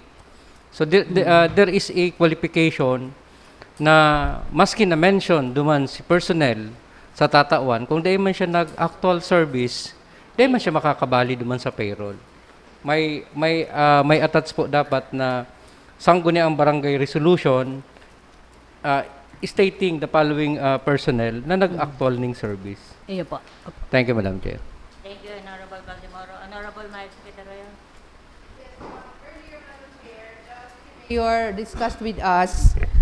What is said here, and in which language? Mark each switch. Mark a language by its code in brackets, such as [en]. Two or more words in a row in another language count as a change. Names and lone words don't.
[bik] So there is a qualification na maski na mention duman si personnel sa tatawan, kung dahil man siya nag-actual service, dahil man siya makakabali duman sa payroll. May attach po dapat na sangguni ang barangay resolution [en] stating the following personnel [bik] na nag-actual ning service. Iyo po. [en] Thank you, Madam Chair. Thank you, Honorable Valdemoro. Honorable Marcy Arroyo. You discussed with us